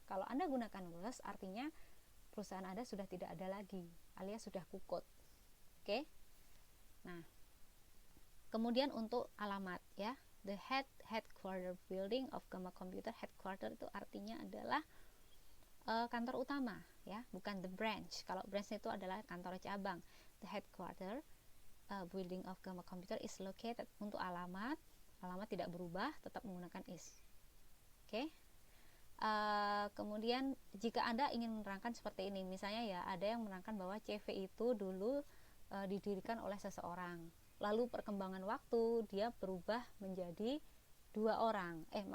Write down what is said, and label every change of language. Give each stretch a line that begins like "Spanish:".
Indonesian: Kalau Anda gunakan was, artinya perusahaan Anda sudah tidak ada lagi, alias sudah kukut. Oke. Nah, kemudian untuk alamat ya,
English: the headquarter building of Gamma Computer.
Indonesian: Headquarter itu artinya adalah kantor utama ya, bukan the branch. Kalau branch itu adalah kantor cabang.
English: The headquarter building of Gamma Computer is located.
Indonesian: Untuk alamat tidak berubah, tetap menggunakan is. Oke. Kemudian jika Anda ingin menerangkan seperti ini, misalnya ya, ada yang menerangkan bahwa CV itu dulu didirikan oleh seseorang, lalu perkembangan waktu dia berubah menjadi dua orang.